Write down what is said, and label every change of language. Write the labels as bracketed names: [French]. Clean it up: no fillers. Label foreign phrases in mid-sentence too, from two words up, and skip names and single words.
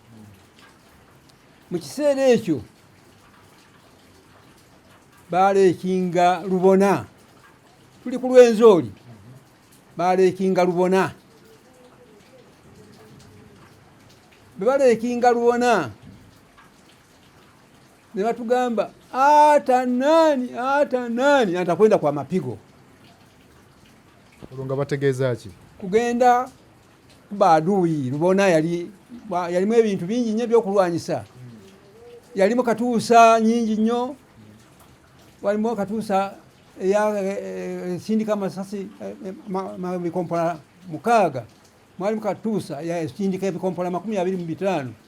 [Ganda] Mu kiseera ekyo baleekinga Lubona, tuli ku Lwenzori, baleekinga Lubona. Bwe baleekinga Lubona ne batugamba [Swahili] hata nani atakwenda kwa mapigo. [Ganda] olwo nga bategeeza ki? Kugenda kuba adui. Lubona yalimu ebintu bingi nnyo ebyokulwanyisa. Yalimu katuusa nyingi nnyo, walimu katuusa sindika amasasi bikompola 6, mwalimu katuusa sindika ebikompola 25.